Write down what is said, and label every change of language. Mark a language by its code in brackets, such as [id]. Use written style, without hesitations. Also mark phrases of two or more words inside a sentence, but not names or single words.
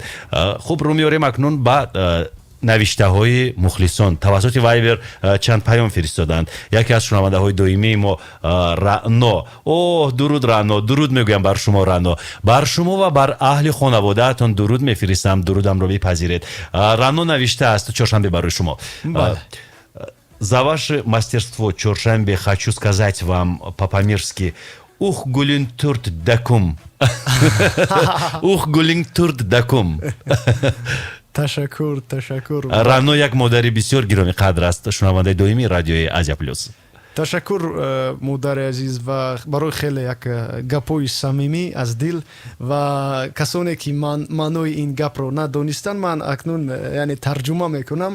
[fa] خب رو میاریم اکنون با نوشته های مخلصان. توسط وایبر چند پیام فرستادند. یکی از شنونده های دائمی ما رعنا، درود رعنا، درود میگویم بر شما رعنا، بر شما و بر اهل خانواده‌تان درود میفرستم، درودم رو بپذیرید. رعنا نوشته است چهارشنبه برای شما: [ru] за ваше мастерство чоршанбе хочу сказать вам по-памирски: [sgh] ух гулин турт дакум. ух гулин турт дакум. [fa] تشکر. رانو یک مادری بسیار گرامی قدر است، شنونده دائمی رادیوی آزیا پلوس. تشکر مادر عزیز و برای خیلی یک گپای صمیمی از دل و کسانی که معنای این گپ رو ندانستن من اکنون یعنی ترجمه میکنم.